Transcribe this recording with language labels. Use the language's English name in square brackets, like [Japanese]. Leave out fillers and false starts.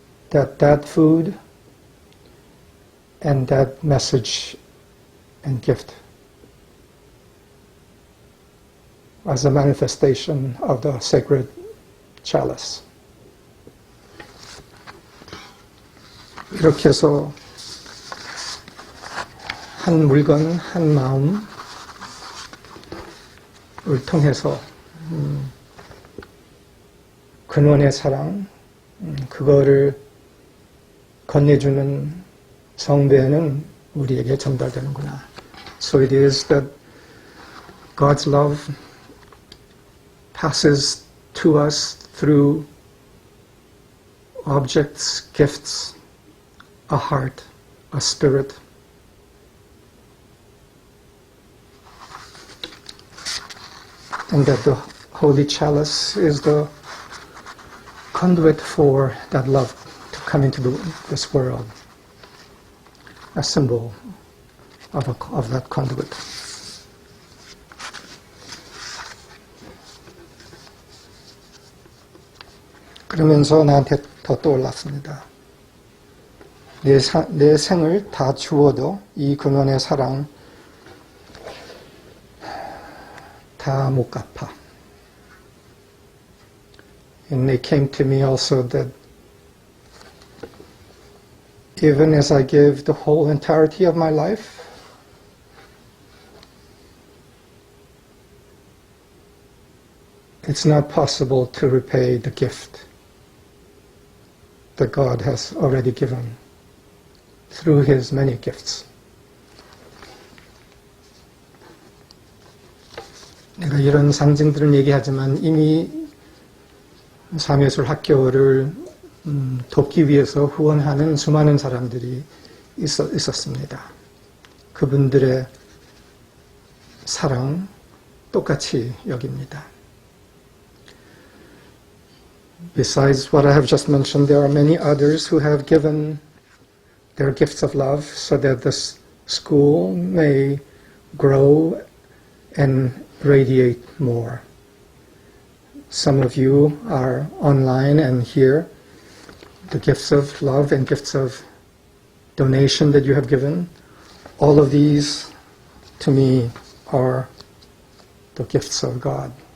[English] That food and that message and gift as a manifestation of the sacred chalice. [Korean] 이렇게 해서 한 물건, 한 마음을 통해서 근원의 사랑, 그거를 건네주는 성배는 우리에게 전달되는구나. [English] So it is that God's love passes to us through objects, gifts, a heart, a spirit. And that the Holy Chalice is the conduit for that love to come into this world. A symbol of that conduit. [Korean] 그러면서 나한테 더 떠올랐습니다. 내 생을 다 주어도 이 근원의 사랑 다 못 갚아. [English] And it came to me also that even as I give the whole entirety of my life, it's not possible to repay the gift that God has already given through His many gifts. [Korean] 내가 이런 상징들은 얘기하지만 이미 삶의예술학교를 돕기 위해서 후원하는 수많은 사람들이 있었습니다. 그분들의 사랑 똑같이 여깁니다. [English] Besides what I have just mentioned, there are many others who have given their gifts of love so that this school may grow and radiate more. Some of you are online and here. The gifts of love and gifts of donation that you have given, all of these to me are the gifts of God.